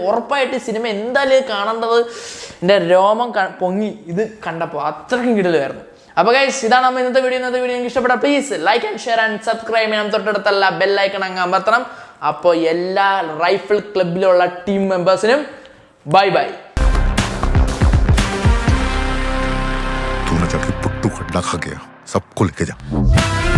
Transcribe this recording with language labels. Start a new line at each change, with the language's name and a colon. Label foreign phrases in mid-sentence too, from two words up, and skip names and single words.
Malayalam: ഉറപ്പായിട്ട് ഈ സിനിമ എന്തായാലും കാണേണ്ടത്. എൻ്റെ രോമം പൊങ്ങി ഇത് കണ്ടപ്പോൾ. അത്രയ്ക്കും കിടിലായിരുന്നു. അപ്പോൾ ഗൈസ്, ഇതാണ് നമ്മൾ ഇന്നത്തെ വീഡിയോ. നിങ്ങൾക്ക് ഇഷ്ടപ്പെട്ട
English: please like and share and subscribe
Malayalam: ചെയ്യാം. തൊട്ടടുത്തുള്ള ബെല്ലൈക്കൺ അങ്ങ് അമർത്തണം. അപ്പോൾ എല്ലാ റൈഫിൾ ക്ലബിലുള്ള
English: team membersനും
Malayalam: ബൈ.
Hindi: तूने जाके पुट्टू खड्डा खा गया, सबको लेके जा.